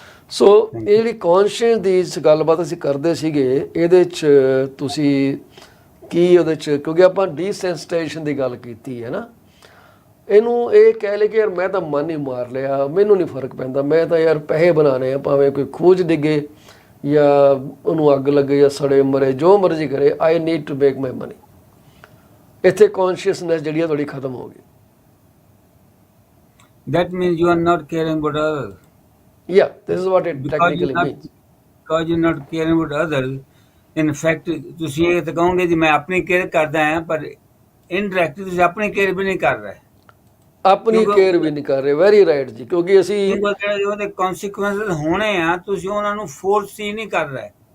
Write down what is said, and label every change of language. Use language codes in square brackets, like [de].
[pa] ਸੋ ਇਹ ਜਿਹੜੀ ਕੌਨਸ਼ੀਅਸ ਦੀ ਗੱਲਬਾਤ ਅਸੀਂ ਕਰਦੇ ਸੀਗੇ, ਇਹਦੇ 'ਚ ਤੁਸੀਂ ਕੀ ਉਹਦੇ 'ਚ, ਕਿਉਂਕਿ ਆਪਾਂ ਡੀਸੈਂਸਿਟਾਈਜੇਸ਼ਨ ਦੀ ਗੱਲ ਕੀਤੀ ਹੈ ਨਾ, ਇਹਨੂੰ ਇਹ ਕਹਿ ਲੈ ਕਿ ਯਾਰ ਮੈਂ ਤਾਂ ਮਨ ਹੀ ਮਾਰ ਲਿਆ, ਮੈਨੂੰ ਨਹੀਂ ਫਰਕ ਪੈਂਦਾ, ਮੈਂ ਤਾਂ ਯਾਰ ਪੈਸੇ ਬਣਾਉਣੇ ਆ, ਭਾਵੇਂ ਕੋਈ ਖੂਜ ਡਿੱਗੇ ਜਾਂ ਉਹਨੂੰ ਅੱਗ ਲੱਗੇ ਜਾਂ ਸੜੇ ਮਰੇ, ਜੋ ਮਰਜ਼ੀ ਕਰੇ, [en] I need to make my money. [pa] ਇੱਥੇ ਕੌਨਸ਼ੀਅਸਨੈਸ ਜਿਹੜੀ ਆ ਥੋੜੀ ਖਤਮ ਹੋ ਗਈ। [en] That means you are not caring about others. Yeah, this is what it technically means. Because you're not caring about others, in fact, [pa] ਤੁਸੀਂ ਇਹ ਤਾਂ ਕਹੋਗੇ ਜੀ ਮੈਂ ਆਪਣੀ ਕੇਅਰ ਕਰਦਾ ਹਾਂ, ਪਰ ਇਨਡਾਇਰੈਕਟਲੀ ਤੁਸੀਂ ਆਪਣੀ ਕੇਅਰ ਵੀ ਨਹੀਂ ਕਰ ਰਹੇ। ਆਪਣੀ ਕੇਅਰ ਵੀ ਨਹੀਂ ਕਰ ਰਹੇ। [en] very right [pa] ਜੀ, ਕਿਉਂਕਿ ਅਸੀਂ ਉਹਦੇ ਕਨਸੀਕੁਐਂਸਸ ਹੋਣੇ ਆ, ਤੁਸੀਂ ਉਹਨਾਂ ਨੂੰ ਫੋਰਸ ਹੀ ਨਹੀਂ ਕਰ ਰਹੇ।